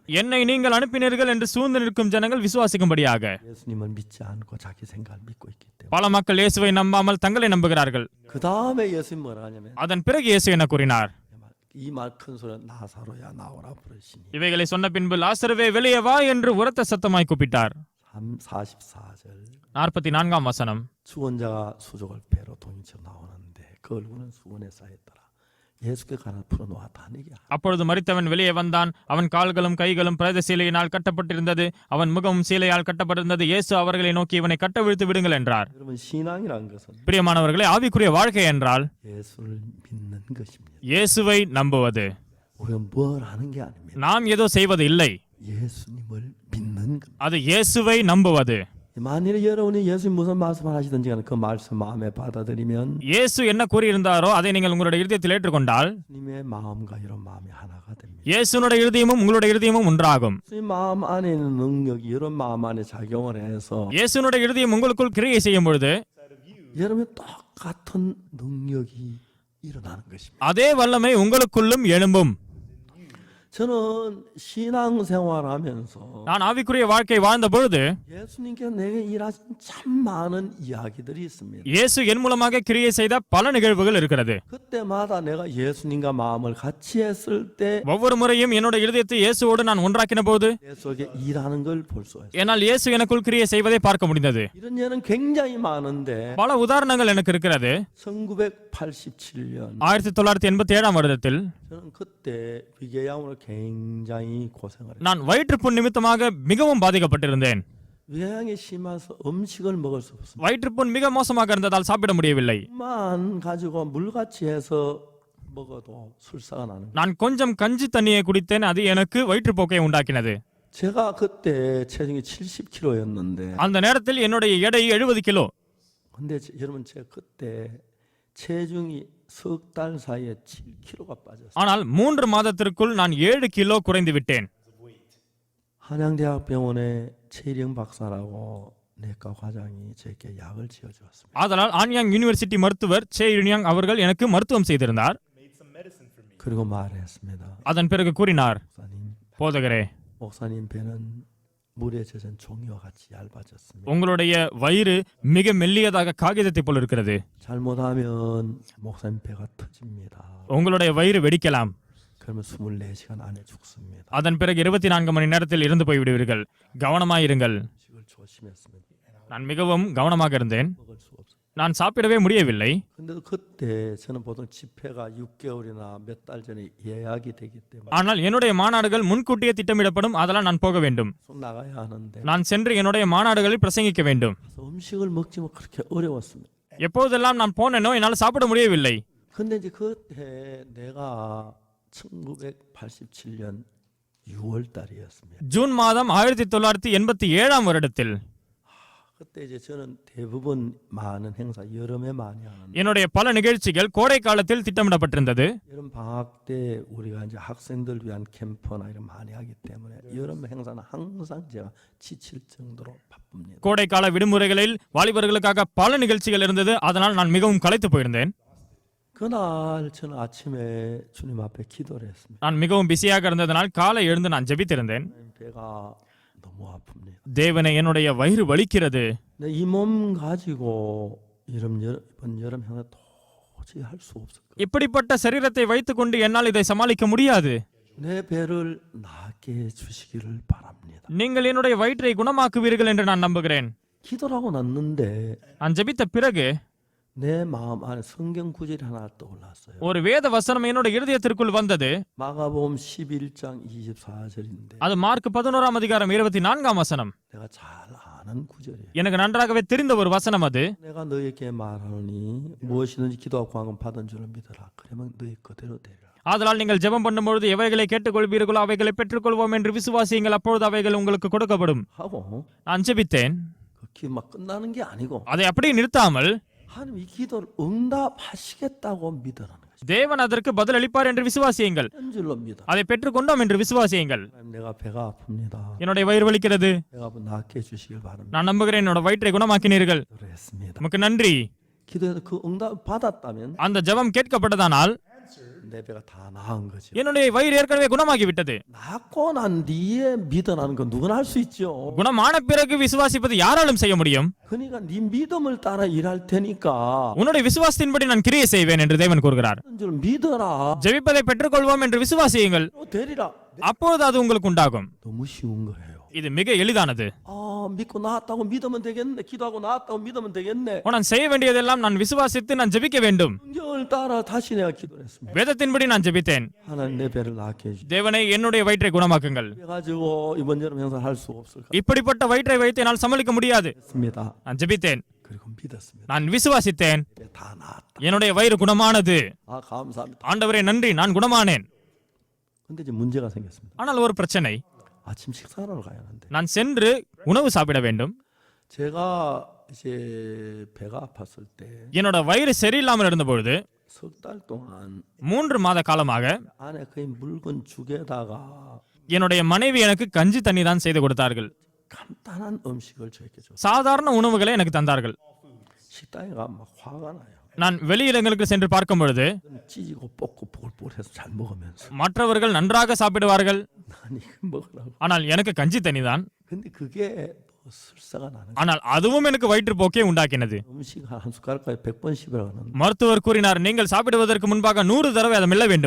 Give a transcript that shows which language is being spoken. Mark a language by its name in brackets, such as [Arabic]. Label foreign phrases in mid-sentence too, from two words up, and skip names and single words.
[Tamil] என்னை நீங்கள் அனுப்பினீர்கள் என்று சூழ்ந்து நிற்கும் ஜனங்கள் விசுவாசிக்கும்படியாக. [Korean] 예수님을 믿지 않고 자기 생각을 믿고 있기 때문에. [Tamil] பல மக்கள் இயேசுவை நம்பாமல் தங்களை நம்புகிறார்கள். [Korean] 그 다음에 예수님 뭐라 하냐면 [Tamil] அதன் பிறகு இயேசு என்ன கூறினார்? [Korean] 이 말 큰 소리 나사로야 나오라 부르시니. [Tamil] இவைகளை சொன்ன பின்பு லாசருவே வெளியே வா என்று உரத்த சத்தமாய் கூப்பிட்டார். [Korean] 44절 [Tamil] 44ஆம் வசனம். [Korean] 죽은 자가 수족을 배로 동이쳐 나오는데 그 얼굴은 수건에 쌓였더라. 예수께 가나 풀어놓았다는 얘기야. [Tamil] அப்பொழுது மரித்தவன் வெளியே வந்தான். அவன் கால்களும் கைகளும் பிரேத சீலையினால் கட்டப்பட்டிருந்தது. அவன் முகமும் சீலையால் கட்டப்பட்டிருந்தது. இயேசு அவர்களை நோக்கி இவனை கட்டவிழ்த்து விடுங்கள் என்றார். [Korean] 여러분 신앙이란 것은 [Tamil] பிரியமானவர்களே, ஆவிக்குரிய வாழ்க்கை என்றால் [Korean] 예수를 믿는 것입니다. [Tamil] இயேசுவை நம்புவது. [Korean] 우리가 뭘 하는 게 아닙니다. [Tamil] நாம் ஏதோ செய்வது இல்லை, [Korean] 예수님을 믿는 겁니다. [Tamil] அது இயேசுவை நம்புவது. [Korean] 만일에 여러분이 예수님 무슨 말씀을 하시든지 간에 그 말씀 마음에 받아들이면 [Tamil] இயேசு என்ன கூறியிருந்தாரோ அதை நீங்கள் உங்களுடைய இருதயத்தில் ஏற்றுக்கொண்டால் [Korean] 주님의 마음과 이런 마음이 하나가 됩니다. [Tamil] இயேசுனுடைய இருதயமும் உங்களுடைய இருதயமும் ஒன்றாகும். [Korean] 주님 마음 안에 있는 능력이 이런 마음 안에 작용을 해서 [Tamil] இயேசுனுடைய இருதயம் உங்களுக்குள் கிரியை செய்யும் பொழுது [Korean] 여러분 똑같은 능력이 일어나는 것입니다. [Tamil] அதே வல்லமை உங்களுக்குள்ளும் எழும்பும். [Korean] 저는 신앙생활하면서 [Tamil] நான் ஆவிக்குரிய வாழ்க்கை வாழ்ந்த பொழுது [Korean] 예수님께서 내게 일하신 참 많은 이야기들이 있습니다. [Tamil] இயேசு என் மூலமாக கிரியை செய்த பல நிகழ்வுகள் இருக்கிறது. [Korean] 그때마다 내가 예수님과 마음을 같이 했을 때 [Tamil] ஒவ்வொரு முறையும் என்னுடைய இருதயத்தை இயேசுவோடு நான் ஒன்றாக்கின போது [Korean] 내 속에 일하는 걸 볼 수 있어요. [Tamil] என்னால் இயேசு எனக்குள் கிரியை செய்வதை பார்க்க முடிந்தது. [Korean] 이런 예는 굉장히 많은데 [Tamil] பல உதாரணங்கள் எனக்கு இருக்கிறது. [Korean] 1987년 [Tamil] 1987ஆம் வருடத்தில் [Korean] 저는 그때 위궤양으로 굉장히 고생을 했어요. [Tamil] நான் வயிற்றுப்புண் நிமித்தமாக மிகவும் பாதிக்கப்பட்டிருந்தேன். [Korean] 위궤양이 심해서 음식을 먹을 수 없습니다. [Tamil] வயிற்றுப்புண் மிக மோசமாக இருந்ததால் சாப்பிட முடியவில்லை. [Korean] 만 가지고 물같이 해서 먹어도 술사가 나는 거예요. [Tamil] நான் கொஞ்சம் கஞ்சி தண்ணியை குடித்தேன். அது எனக்கு வயிற்றுப்போக்கை உண்டாக்கினது. [Korean] 제가 그때 체중이 70kg였는데 [Tamil] அந்த நேரத்தில் என்னுடைய எடை 70 கிலோ. [Korean] 근데 여러분 제가 그때 체중이 석 달 사이에 7kg가 빠졌어요. [Tamil] ஆனால் 3 மாதத்திற்குள் நான் 7 கிலோ குறைந்து விட்டேன். [Korean] 한양대학병원에 최일영 박사라고 내과 과장이 제게 약을 지어주었습니다. [Tamil] ஆதலால் ஆன்யாங் யூனிவர்சிட்டி மருத்துவர் சே யுன்யாங் அவர்கள் எனக்கு மருத்துவம் செய்திருந்தார். [Korean] 그리고 말했습니다. [Tamil] அதன் பிறகு கூறினார், போதகரே, [Korean] 목사님 배는 물에 젖은 종이와 같이 얇아졌습니다. [Tamil] உங்களுடைய வயிறு மிக மெல்லியதாக காகிதத்தை போல் இருக்கிறது. [Korean] 잘못하면 목사님 배가 터집니다. [Tamil] உங்களுடைய வயிறு வெடிக்கலாம். [Korean] 그러면 24시간 안에 죽습니다. [Tamil] அதன் பிறகு 24 மணி நேரத்தில் இறந்து போய்விடுவீர்கள். கவனமாயிருங்கள். [Korean] 식을 조심했습니다. [Tamil] நான் மிகவும் கவனமாக இருந்தேன். [Korean] 먹을 수 없어요. [Tamil] நான் சாப்பிடவே முடியவில்லை. [Korean] 근데 그때 저는 보통 집회가 6개월이나 몇 달 전에 예약이 되기 때문에 [Tamil] ஆனால் என்னுடைய மாநாடுகள் முன்கூட்டியே திட்டமிடப்படும். அதனால் நான் போக வேண்டும். [Korean] 속 나가야 하는데 [Tamil] நான் சென்று என்னுடைய மாநாடுகளில் பிரசங்கிக்க வேண்டும். [Korean] 그래서 음식을 먹지만 그렇게 어려웠습니다. [Tamil] எப்போதெல்லாம் நான் போனேனோ என்னால் சாப்பிட முடியவில்லை. [Korean] 근데 이제 그때 내가 1987년 6월 달이었습니다. [Tamil] ஜூன் மாதம் 1987ஆம் வருடத்தில் [Korean] 그때 이제 저는 대부분 많은 행사 여름에 많이 하는데 [Tamil] என்னுடைய பல நிகழ்ச்சிகள் கோடை காலத்தில் திட்டமிடப்பட்டிருந்தது. [Korean] 여름 방학 때 우리가 이제 학생들 위한 캠프나 이런 많이 하기 때문에 여름 행사는 항상 제가 지칠 정도로 바쁩니다. [Tamil] கோடை கால விடுமுறைகளில் வாலிபர்களுக்காக பல நிகழ்ச்சிகள் இருந்தது. அதனால் நான் மிகவும் களைத்து போயிருந்தேன். [Korean] 그날 저는 아침에 주님 앞에 기도를 했습니다. [Tamil] நான் மிகவும் பிஸியாக இருந்ததனால் காலை எழுந்து நான் ஜெபித்திருந்தேன். [Korean] 배가 너무 아픕니다. [Tamil] தேவனே, என்னுடைய வயிறு வலிக்கிறது. [Korean] 이 몸 가지고 이번 여름 행사 도저히 할 수 없을 거예요. [Tamil] இப்படிப்பட்ட சரீரத்தை வைத்துக்கொண்டு என்னால் இதை சமாளிக்க முடியாது. [Korean] 내 배를 낫게 해주시기를 바랍니다. [Tamil] நீங்கள் என்னுடைய வயிற்றை குணமாக்குவீர்கள் என்று நான் நம்புகிறேன். [Korean] 기도를 하고 났는데 [Tamil] நான் ஜெபித்த பிறகு [Korean] 내 마음 안에 성경 구절이 하나 떠올랐어요. [Tamil] ஒரு வேத வசனம் என்னோட இருதயத்திற்குள் வந்தது. [Korean] 마가복음 11장 24절인데 [Tamil] அது மார்க் 11ஆம் அதிகாரம் 24ஆம் வசனம். [Korean] 내가 잘 아는 구절이에요. [Tamil] எனக்கு நன்றாகவே தெரிந்த ஒரு வசனம் அது. [Korean] 내가 너에게 말하노니 무엇이든지 기도하고 구하면 받은 줄을 믿어라. 그러면 너희 그대로 되리라. [Tamil] ஆதலால் நீங்கள் ஜெபம் பண்ணும்பொழுது எவைகளை கேட்டுக்கொள்வீர்களோ அவைகளை பெற்றுக்கொள்வோம் என்று விசுவாசியுங்கள், அப்பொழுது அவைகள் உங்களுக்கு கொடுக்கப்படும். [Korean] 하고 [Tamil] நான் ஜெபித்தேன். [Korean] 그 막 끝나는 게 아니고 [Tamil] அதை அப்படியே நிறுத்தாமல் [Korean] 하나님 이 기도를 응답하시겠다고 믿으라는 거죠. [Tamil] தேவன் அதற்கு பதில் அளிப்பார் என்று விசுவாசியுங்கள். [Korean] 한 줄로 믿어. [Tamil] அதை பெற்றுக்கொண்டோம் என்று விசுவாசியுங்கள். [Korean] 내가 배가 아픕니다. [Tamil] என்னுடைய வயிறு வலிக்கிறது. [Korean] 배가 아프면 낫게 해주시길 바랍니다. [Tamil] நான் நம்புகிறேன் என்னோட வயிற்றை குணமாக்கினீர்கள். [Korean] 그랬습니다. [Tamil] உமக்கு நன்றி. [Korean] 기도해서 그 응답 받았다면 [Tamil] அந்த ஜெபம் கேட்கப்பட்டதானால் [Korean] 내 배가 다 나은 거죠. [Tamil] என்னுடைய வயிறு ஏற்கனவே குணமாகி விட்டது. [Korean] 낫고 난 뒤에 믿어라는 건 누구나 할 수 있죠. [Tamil] குணமான பிறகு விசுவாசிப்பது யாராலும் செய்ய முடியும். [Korean] 그러니까 네 믿음을 따라 일할 테니까 [Tamil] உன்னுடைய விசுவாசத்தின்படி நான் கிரியை செய்வேன் என்று தேவன் கூறுகிறார். [Korean] 한 줄 믿어라. [Tamil] ஜெபிப்பதை பெற்றுக்கொள்வோம் என்று விசுவாசியுங்கள், [Korean] 되리라. [Tamil] அப்பொழுது அது உங்களுக்கு உண்டாகும். [Korean] 너무 쉬운 거예요. [Tamil] இது மிக எளிதானது. [Korean] 믿고 나았다고 믿으면 되겠네. 기도하고 나았다고 믿으면 되겠네. [Tamil] நான் செய்ய வேண்டியதெல்லாம் நான் விசுவாசித்து நான் ஜெபிக்க வேண்டும். [Korean] 성경을 따라 다시 내가 기도를 했습니다. [Tamil] வேதத்தின்படி நான் ஜெபித்தேன். [Korean] 하나님 내 배를 낫게 해주시고 [Tamil] தேவனே, என்னுடைய வயிற்றை குணமாக்குங்கள். [Korean] 그래가지고 이번 여름 행사 할 수 없을까 [Tamil] இப்படிப்பட்ட வயிற்றை வைத்து என்னால் சமாளிக்க முடியாது. [Korean] 했습니다. [Tamil] நான் ஜெபித்தேன், [Korean] 그리고 믿었습니다. [Tamil] நான் விசுவாசித்தேன். [Korean] 배 다 나았다. [Tamil] என்னுடைய வயிறு குணமானது. [Korean] 감사합니다. [Tamil] ஆண்டவரே நன்றி, நான் குணமானேன். [Korean] 근데 이제 문제가 생겼습니다. [Tamil] ஆனால் ஒரு பிரச்சனை. [Korean] 아침 식사하러 가야 하는데 [Tamil] நான் சென்று உணவு சாப்பிட வேண்டும். [Korean] 제가 이제 배가 아팠을 때 [Tamil] என்னோட வயிறு சரியில்லாமல் இருந்த பொழுது [Korean] 석 달 동안 [Tamil] 3 மாத காலமாக [Korean] 안에 거의 묽은 죽에다가 [Tamil] என்னுடைய மனைவி எனக்கு கஞ்சி தண்ணி தான் செய்து கொடுத்தார்கள். [Korean] 간단한 음식을 저에게 줬어요. [Tamil] சாதாரண உணவுகளை எனக்கு தந்தார்கள். [Korean] 식당에 가면 막 화가 나요. [Tamil] நான் வெளியிடங்களுக்கு சென்று பார்க்கும் பொழுது [Korean] 찌지고 볶고 보글보글해서 잘 먹으면서 [Tamil] மற்றவர்கள் நன்றாக சாப்பிடுவார்கள், [Korean] 난 이거 먹으라고. [Tamil] ஆனால் எனக்கு கஞ்சி தண்ணி தான். [Korean] 근데 그게 뭐 설사가 나는 거예요. [Tamil] ஆனால் அதுவும் எனக்கு வயிற்றுப்போக்கை உண்டாக்கினது. [Korean] 음식 한 숟가락까지 100번 씹으라는 [Tamil] மருத்துவர் கூறினார், நீங்கள் சாப்பிடுவதற்கு முன்பாக 100 தடவை அதை மெல்ல வேண்டும்.